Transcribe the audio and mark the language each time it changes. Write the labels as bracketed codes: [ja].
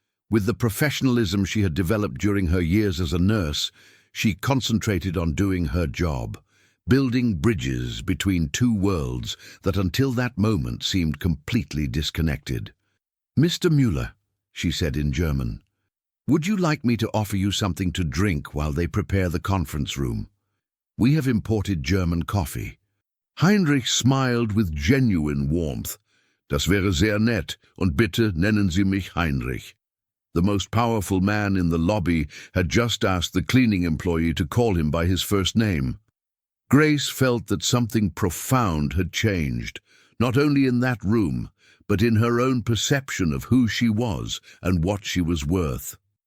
[en] With the professionalism she had developed during her years as a nurse, she concentrated on doing her job, building bridges between two worlds that until that moment seemed completely disconnected. "Mr. Müller," she said in German, "would you like me to offer you something to drink while they prepare the conference room? We have imported German coffee." Heinrich smiled with genuine warmth. [de] "Das wäre sehr nett, und bitte nennen Sie mich Heinrich." [en] The most powerful man in the lobby had just asked the cleaning employee to call him by his first name. Grace felt that something profound had changed, not only in that room, but in her own perception of who she was and what she was worth.